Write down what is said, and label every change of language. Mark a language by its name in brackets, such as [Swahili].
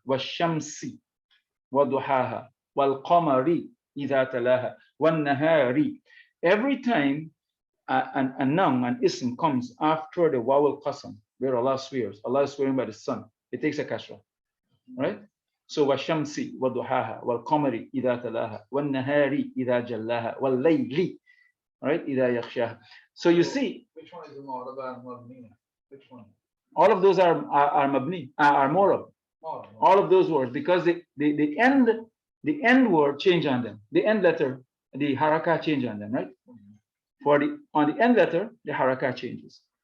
[Arabic] وَالشَّمْسِ وَضُحَاهَا وَالْقَمَرِ إِذَا تَلَاهَا وَالنَّهَارِ. [English] Every time a noun, an ism comes after the waw al-qasam, where Allah swears, Allah is swearing by the sun, it takes a kasra, right? So [Arabic] وَالشَّمْسِ وَضُحَاهَا وَالْقَمَرِ إِذَا تَلَاهَا وَالنَّهَارِ إِذَا جَلَّاهَا وَاللَّيْلِ, right? إِذَا يَغْشَاهَا. [English] So you see, which one is the Mu'araba and Mabni? Which one? all of those are mabni, are morab. All of those words, because the end word change on them. The end letter, the haraka change on them, right? For on the end letter, the haraka changes.